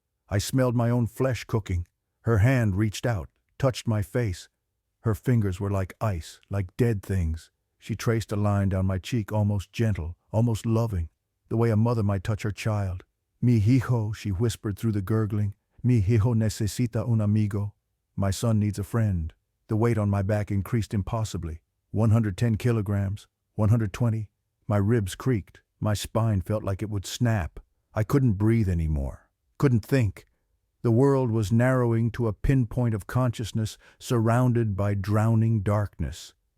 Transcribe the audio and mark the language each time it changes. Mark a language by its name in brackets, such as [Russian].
[English] I smelled my own flesh cooking. Her hand reached out, touched my face. Her fingers were like ice, like dead things. She traced a line down my cheek, almost gentle, almost loving, the way a mother might touch her child. [Spanish] Mi hijo, [English] she whispered through the gurgling. [Spanish] Mi hijo necesita un amigo. [English] My son needs a friend. The weight on my back increased impossibly. 110 kilograms, 120. My ribs creaked. My spine felt like it would snap. I couldn't breathe anymore. Couldn't think. The world was narrowing to a pinpoint of consciousness surrounded by drowning darkness.